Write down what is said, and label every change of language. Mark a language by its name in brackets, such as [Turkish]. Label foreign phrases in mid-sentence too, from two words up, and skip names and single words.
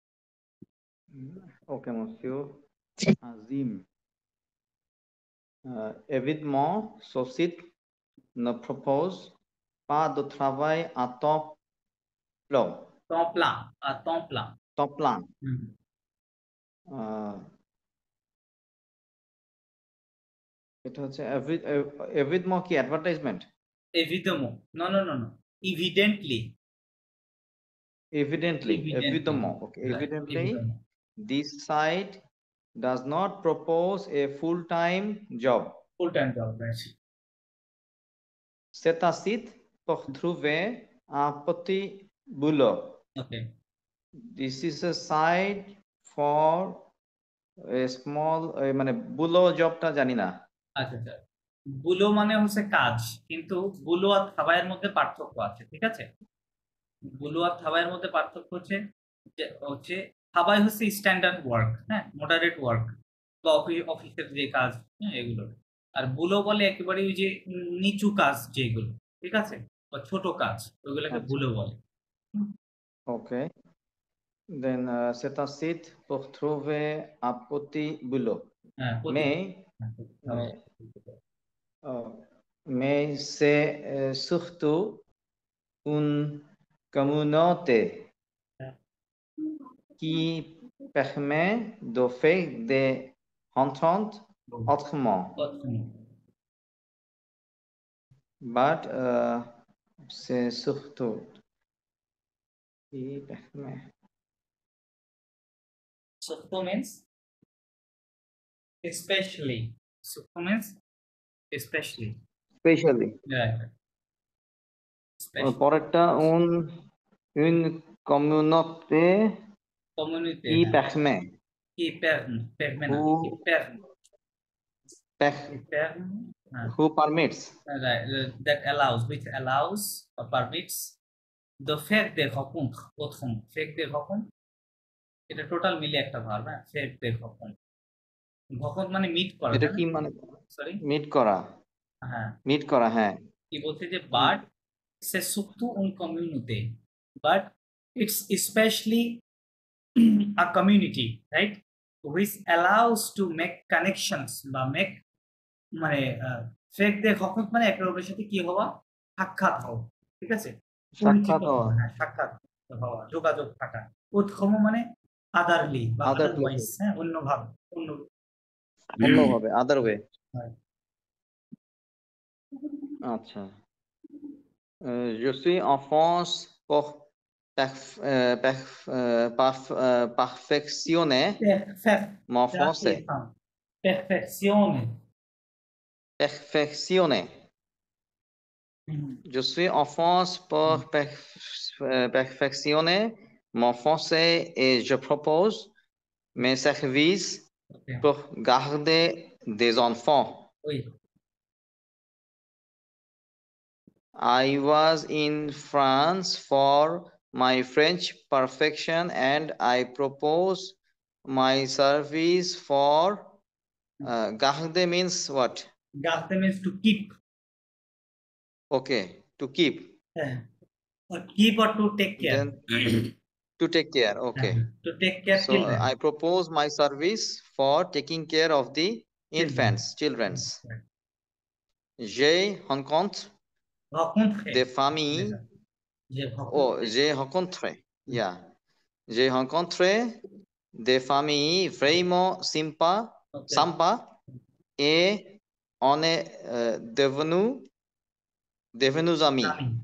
[French] Ok, monsieur Azim. Évidemment, ce site ne propose pas de travail à temps plein. Temps plein, à temps plein. Temps plein. [Bangla] এটা হচ্ছে এভিডমো কি অ্যাডভার্টাইজমেন্ট? [French] Évidemment. Non, non, non, non. [English] Evidently. Evidently. Okay. Right. Evidently, this site does not propose a full-time job. Full-time job, right. [French] C'est un site pour trouver un petit boulot. [English] Okay. This is a site for a small [Bangla] মানে বুলো জবটা জানি না। আচ্ছা আচ্ছা, বুলো মানে হচ্ছে কাজ, কিন্তু বুলো আর থাবায়ের মধ্যে পার্থক্য আছে, ঠিক আছে? বুলো আর থাবায়ের মধ্যে পার্থক্য হচ্ছে যে থাবাই হচ্ছে [English] standard work, [Bangla] হ্যাঁ, [English] moderate work [Bangla] বা অফিসের যে কাজ, হ্যাঁ, এগুলো। আর বুলো বলে একেবারে ওই যে নিচু কাজ যেগুলো, ঠিক আছে, বা ছোট কাজ, ওইগুলোকে বুলো বলে। ওকে, [French] then c'est un site pour trouver un petit boulot. Mais c'est surtout une communauté qui permet de faire des rencontres autrement. But c'est surtout qui permet. [English] Surtout means especially. Surtout means especially. Especially. Yeah. [French] পরেরটা une communauté qui permet. Qui permet. [English] Who permits. That allows, which allows or permits the [French] faire des rencontres autrement. Faire des rencontres, [Bangla] এটা টোটাল মিলে একটা ভার্ব, হ্যাঁ, [French] faire des rencontres. [Bangla] ভকত মানে মিট করা। এটা কি মানে? সরি, মিট করা। হ্যাঁ, মিট করা, হ্যাঁ। কি বলছে যে বাট [French] c'est surtout une communauté, [English] but it's especially a community, right, which allows to make connections [Bangla] বা make মানে ফেক দে ভকত মানে একে অপরের সাথে কি হওয়া, সাক্ষাৎ হওয়া, ঠিক আছে, সাক্ষাৎ হওয়া, হ্যাঁ, সাক্ষাৎ হওয়া, যোগাযোগ থাকা। উৎকম মানে আদারলি বা আদারওয়াইজ, হ্যাঁ, অন্যভাবে, অন্যভাবে, [English] other way. [Bangla] আচ্ছা, [French] je suis en France pour perfectionner mon français. Perfectionner. Je suis en France pour perfectionner mon français et je propose mes services pour garder des enfants. Oui. [English] I was in France for my French perfection and I propose my service for garder means what? Garder means to keep. Okay, to keep. Or keep or to take care. Then, to take care, okay. To take care. So I propose my service for taking care of the infants, children. [French] J'ai rencontré des familles. J'ai rencontré. Yeah. J'ai rencontré des familles vraiment sympas et on est devenus amis.